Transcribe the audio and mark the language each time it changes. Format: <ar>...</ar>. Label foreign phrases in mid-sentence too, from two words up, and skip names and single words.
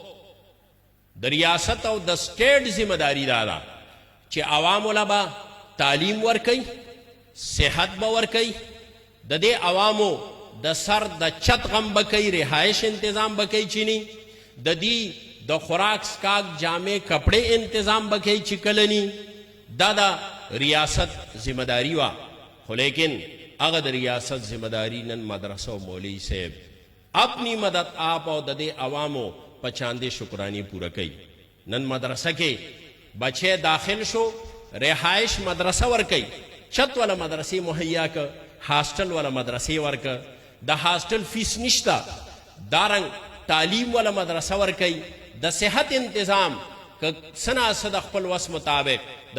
<ps>د ریاست او د سټیټ ذمہ داری دا ده چې عوامو له به تعلیم ورکوي صحت به ورکوي د دې عوامو د سر د چت غم به کوي رهایش انتظام به کوي چینی د دې د خوراک سکاک جامې کپڑے انتظام به کوي چې کله نی دا د ریاست ذمہ داری وه خو لیکن هغه د ریاست ذمہ داری نن مدرسه او مولوی صاحب</ps> <ur>اپنی مدد آپ</ur> <ps>او د دې عوامو په چاندې شکرانی پوره کوي نن مدرسه کې بچے داخل شو رہائش مدرسه ورکوي چت والا مدرسې مهیا که هاسټل والا مدرسې ورکه د هاسټل فیس نشته دارنګ تعلیم والا مدرسه ورکوي د صحت انتظام که څه ناڅه د خپل وس مطابق د</ps>